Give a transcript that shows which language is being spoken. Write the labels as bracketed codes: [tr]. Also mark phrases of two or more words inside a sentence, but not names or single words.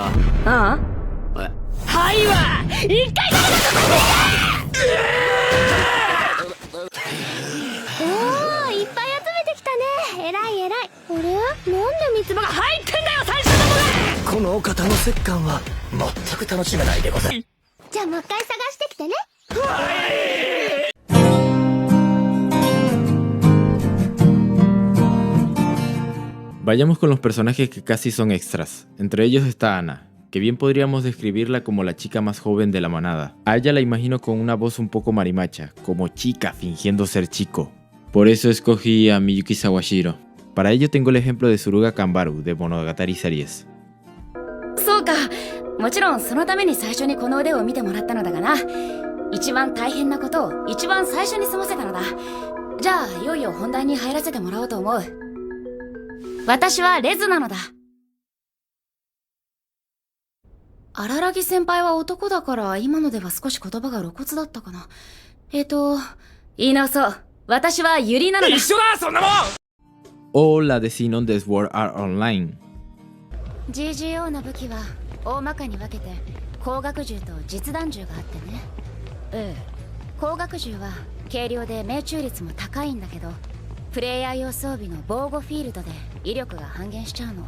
[ja] ああ、はいわ、一回誰かここにおー、いっぱい集めてきたね。えらいえらい。あれ、なんで三つ葉が入ってんだよ、最初のもの。このお方の折檻は全く楽しめないでござる。じゃあもう一回探してきてね。 [es] Vayamos con los personajes que casi son extras. Entre ellos está Ana, que bien podríamos describirla como la chica más joven de la manada. A ella la imagino con una voz un poco marimacha, como chica fingiendo ser chico. Por eso escogí a Miyuki Sawashiro. Para ello tengo el ejemplo de Suruga Kanbaru de Monogatari Series. [ja] そうか、もちろんそのために最初にこの腕を見てもらったのだがな。一番大変なことを一番最初に済ませたのだ。じゃあいよいよ本題に入らせてもらおうと思う。私はレズなのだ。荒木先輩は男だから今のでは少し言葉が露骨だったかな。言い直そう。私はユリなのだ。一緒だそんなもん。 [es] O la de Xenon de Sword Art Online. [ja] GGO の武器は大まかに分けて光学銃と実弾銃があってね。ええ、光学銃は軽量で命中率も高いんだけど、プレイヤー用装備の防護フィールドで威力が半減しちゃうの。